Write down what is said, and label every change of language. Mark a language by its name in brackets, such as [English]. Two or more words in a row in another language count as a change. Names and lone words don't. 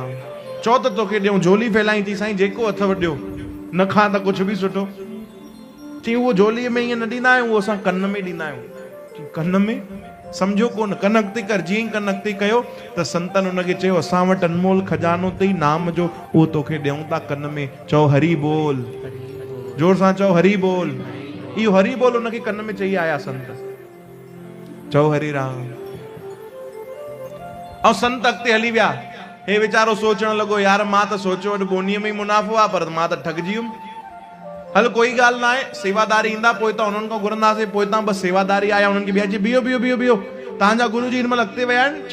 [Sindhi] चओ त तोखे ॾियूं, झोली फैलाई थी साईं, जेको अथव ॾियो, न खां त कुझु बि सुठो। चई उहो झोलीअ में ईअं न ॾींदा आहियूं, उहो असां कन में ॾींदा आहियूं। कन में सम्झो कोन, कन अॻिते कर। जीअं ई कन अॻिते कयो त संतन हुनखे चयो असां वटि अनमोल खजानो अथई नाम जो, उहो तोखे ॾियूं था कन में। चओ हरी बोल, जोर सां चओ हरी बोल। इहो हरी बोल हुनखे कन में चई आया संत। चओ हरे राम। ऐं संत अॻिते हली विया। हे वीचारो सोचण लॻो यार मां त सोचियो वटि बोनीअ में ई मुनाफ़ो आहे, पर मां त ठगजी वियुमि। हल कोई ॻाल्हि न आहे, सेवादारी ईंदा पोइ त उन्हनि खां घुरंदासीं, पोइ तव्हां बसि सेवादारी आया, उन्हनि खे ॿिया चई बीहो बीहो बीहो बीहो, तव्हांजा गुरु जी हिन महिल अॻिते विया आहिनि?